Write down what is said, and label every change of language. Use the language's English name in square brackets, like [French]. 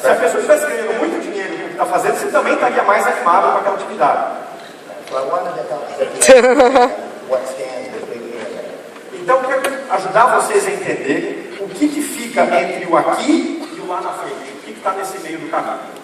[Portuguese] Se a pessoa estivesse ganhando muito dinheiro com o que está fazendo, você também estaria mais animado com aquela atividade. [English] So I wanted to help Zicky what stands between you and me. [Portuguese] Então, eu quero ajudar vocês a entenderem o que fica entre o aqui e o lá na frente. O que está nesse meio do caminho.